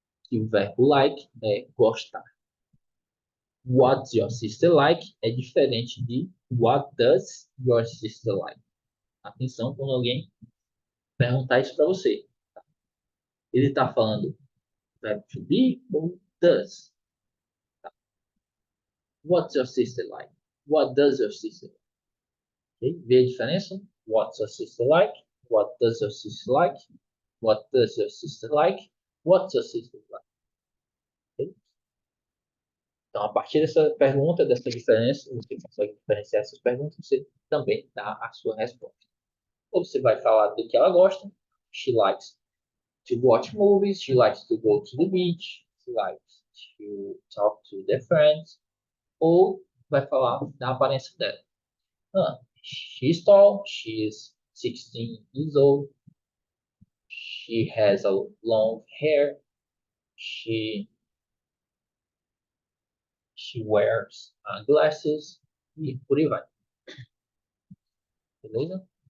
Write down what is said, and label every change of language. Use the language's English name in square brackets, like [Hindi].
[Portuguese] E o verbo like é gostar. [English] What's your sister like [Portuguese] é diferente de [English] what does your sister like. [Portuguese] Atenção quando alguém perguntar isso para você. Ele está falando verbo to be ou does? [English] What's your sister like? What does your sister like? Okay? [Portuguese] Vê a diferença? [English] What's your sister like? What does your sister like? What does your sister like? What's your sister like? Okay? [Portuguese] Então, a partir dessa pergunta, dessa diferença, você consegue diferenciar essas perguntas, você também dá a sua resposta. Ou você vai falar do que ela gosta. [English] She likes to watch movies. She likes to go to the beach. She likes to talk to their friends. [Portuguese] Ou vai falar da aparência dela. [English] She's tall. She is 16 years old. She has a long hair. She wears glasses. [Portuguese] E por aí vai. Beleza?